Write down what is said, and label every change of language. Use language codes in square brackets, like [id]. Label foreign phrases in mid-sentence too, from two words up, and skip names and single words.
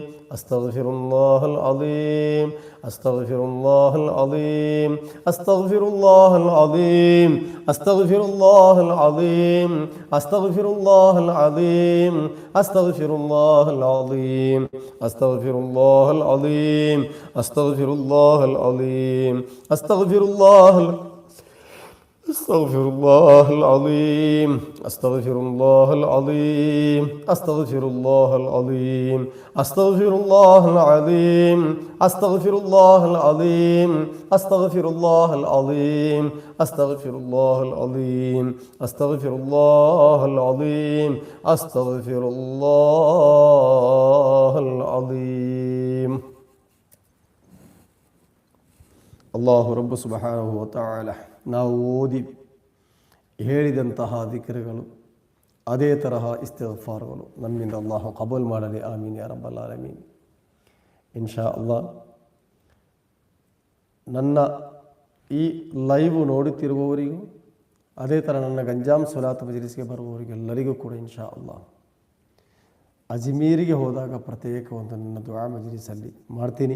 [ar] أستغفر الله العليم، أستغفر الله العليم، أستغفر الله العليم، أستغفر الله العليم، أستغفر الله العليم، أستغفر الله العليم، أستغفر الله العليم، أستغفر الله العليم، أستغفر الله أستغفر الله العظيم، أستغفر الله العظيم، أستغفر الله العظيم، أستغفر الله العظيم، أستغفر الله العظيم، أستغفر الله العظيم، أستغفر الله العظيم، أستغفر الله العظيم، أستغفر الله العظيم. [kn] ಅಲ್ಲಾಹು ರಬ್ಬು [ar] سبحانه وتعالى [kn] ನಾವು ಓದಿ ಹೇಳಿದಂತಹ ದಿಕ್ರುಗಳು ಅದೇ ತರಹ ಇಸ್ತಿಗ್ಫಾರ್ಗಳು ನಮ್ಮಿಂದ ಅಲ್ಲಾಹು ಕಬೂಲ್ ಮಾಡಲಿ. [ar] آمين يا رب العالمين. إن شاء الله [kn] ನನ್ನ ಈ ಲೈವ್ ನೋಡುತ್ತಿರುವವರಿಗೂ ಅದೇ ಥರ ನನ್ನ ಗಂಜಾಮ್ ಸ್ವಲಾತ್ ಮಜ್ಲಿಸ್ಗೆ ಬರುವವರಿಗೆಲ್ಲರಿಗೂ ಕೂಡ [ar] إن شاء الله [kn] ಅಜ್ಮೀರಿಗೆ ಹೋದಾಗ ಪ್ರತ್ಯೇಕ ಒಂದು ನನ್ನ ದುಆ ಮಜ್ಲಿಸಲ್ಲಿ ಮಾಡ್ತೀನಿ.